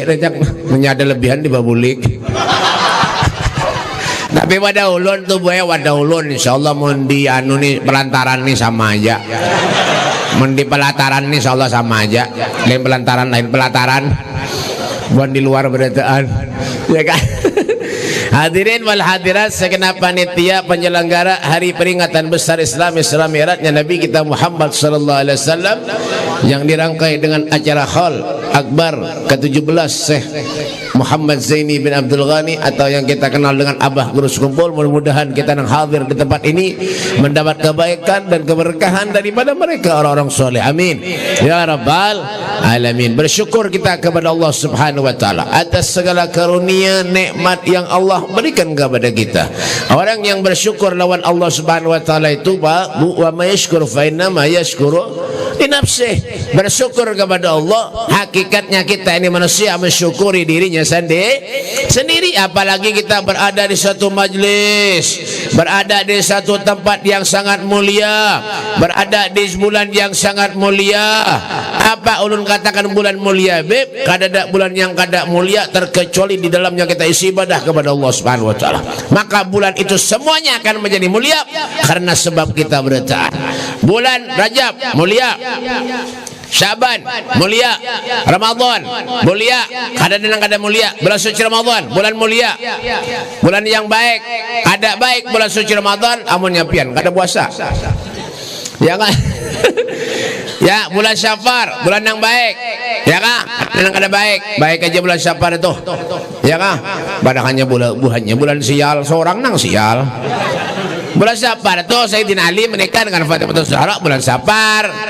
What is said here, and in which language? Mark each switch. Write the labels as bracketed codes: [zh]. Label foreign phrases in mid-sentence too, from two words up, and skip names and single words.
[bjn] Rejak menyada lebihan di babulik. Tapi wadah ulun tuh bu ya, wadah ulun insyaallah mau di anu nih pelantaran nih sama aja. Di pelataran nih insyaallah sama aja. Lain pelantaran, lain pelataran. Bukan di luar berataan, ya kan? [ar] الحاضرين والحاضرات, [id] segenap panitia penyelenggara hari peringatan besar Isra Mi'rajnya Nabi kita Muhammad [ar] صلى الله عليه وسلم [id] yang dirangkai dengan acara Haul Akbar ke-17 Syekh Muhammad Zaini bin Abdul Ghani atau yang kita kenal dengan Abah Guru Sekumpul. Mudah-mudahan kita yang hadir di tempat ini mendapat kebaikan dan keberkahan daripada mereka orang-orang soleh. [ar] آمين يا رب العالمين. [id] Bersyukur kita kepada Allah [ar] سبحانه وتعالى [id] atas segala karunia nikmat yang Allah berikan kepada kita. [bjn] Orang yang bersyukur lawan Allah [ar] سبحانه وتعالى [bjn] itu Pak, [ar] Bu, ومن يشكر فإنما يشكر لنفسه. [id] Bersyukur kepada Allah, hakikatnya kita ini manusia mensyukuri dirinya sendiri. Apalagi kita berada di suatu majlis, berada di satu tempat yang sangat mulia, berada di bulan yang sangat mulia. [bjn] Apa ulun katakan bulan mulia beb? Kada ada bulan yang kada mulia terkecuali di dalamnya kita isi ibadah kepada Allah [ar] سبحانه وتعالى. [id] Maka bulan itu semuanya akan menjadi mulia karena sebab kita bertaat. [bjn] Bulan Rajab mulia, Syaban mulia, Ramadan mulia, kada mulia, bulan suci Ramadan bulan mulia, bulan yang baik, ada baik bulan suci Ramadan, amun nyapian kada puasa. [id] Ya kan? Ya, bulan Syafar, bulan yang baik. Ya kah? Yang kada baik. Baik aja bulan Syafar itu. Ya kah? [bjn] Padakannya bulannya bulan sial, seorang nang sial. [id] Bulan Syafar itu Sayyidina Ali menikah dengan Fatimah Zahra bulan Syafar.